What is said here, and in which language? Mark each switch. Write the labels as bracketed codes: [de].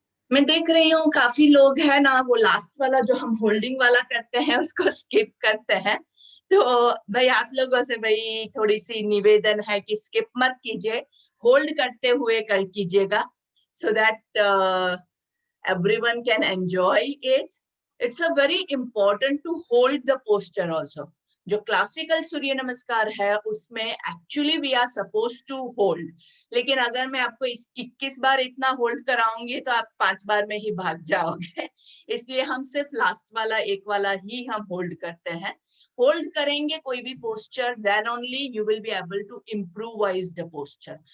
[hi] मैं देख रही हूँ काफी लोग हैं ना, वो लास्ट वाला जो हम होल्डिंग वाला करते हैं उसको स्किप करते हैं. तो भाई आप लोगों से भाई थोड़ी सी निवेदन है कि स्किप मत कीजिए, होल्ड करते हुए कर कीजिएगा, [en] So that everyone can enjoy it. It's a very important to hold the posture also. [hi] जो क्लासिकल सूर्य नमस्कार है उसमें actually [en] we are suppose to hold, [hi] लेकिन अगर मैं आपको 21 बार इतना होल्ड कराऊंगी तो आप 5 बार में ही भाग जाओगे. इसलिए हम सिर्फ लास्ट वाला एक वाला ही हम होल्ड करते हैं. होल्ड करेंगे कोई भी posture, [en] Then only you will be able to improvise the posture.